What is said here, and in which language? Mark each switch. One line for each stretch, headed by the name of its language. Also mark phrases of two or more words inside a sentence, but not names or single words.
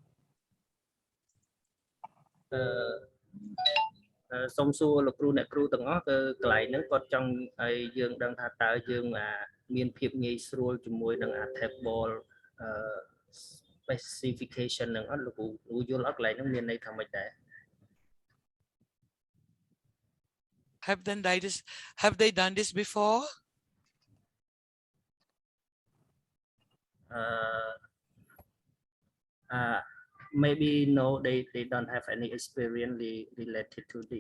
Khmer: សូមសួរលោកគ្រូអ្នកគ្រូទាំងអស់គឺកន្លែងហ្នឹងគាត់ចង់ឲ្យយើងដឹងថាតើយើងមានភាពងាយស្រួលជាមួយនឹង
English: table specification
Khmer: ហ្នឹងអត់លោកគ្រូយល់អត់កន្លែងហ្នឹងមានន័យថាម៉េចដែរ
English: Have they done this before? Maybe no, they don't have any experience related to this.